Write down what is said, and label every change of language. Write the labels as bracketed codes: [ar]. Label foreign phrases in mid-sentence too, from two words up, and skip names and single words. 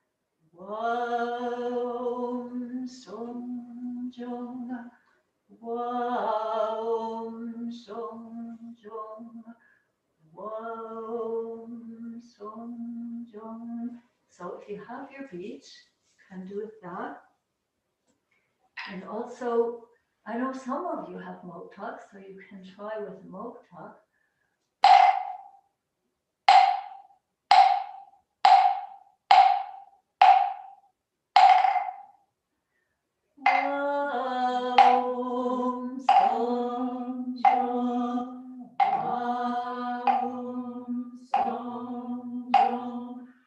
[ko] Wow, Song Jung, Wow, Song Jung, Wow, Song Jung. [en] So if you have your beads, you can do it that. And also, I know some of you have Moktak, so you can try with Moktak. [ko] Om Song Jung, Om Song Jung,